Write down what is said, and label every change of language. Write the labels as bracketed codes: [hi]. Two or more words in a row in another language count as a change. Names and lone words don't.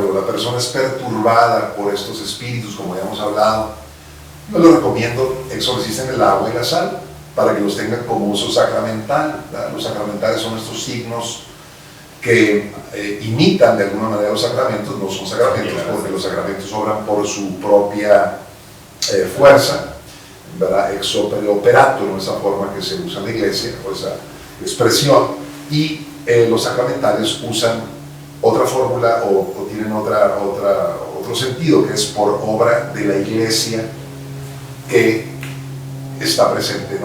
[es] Cuando la persona es perturbada por estos espíritus, como ya hemos hablado, yo les recomiendo exorcicen el agua y la sal, para que los tengan como uso sacramental. ¿Verdad? Los sacramentales son estos signos que imitan de alguna manera los sacramentos, no son sacramentos porque los sacramentos obran por su propia fuerza, ¿verdad? [la] Ex opere operato, [es] en esa forma que se usa en la iglesia, o esa expresión, y los sacramentales usan otra fórmula o tienen otro sentido, que es por obra de la iglesia que está presente, ¿no?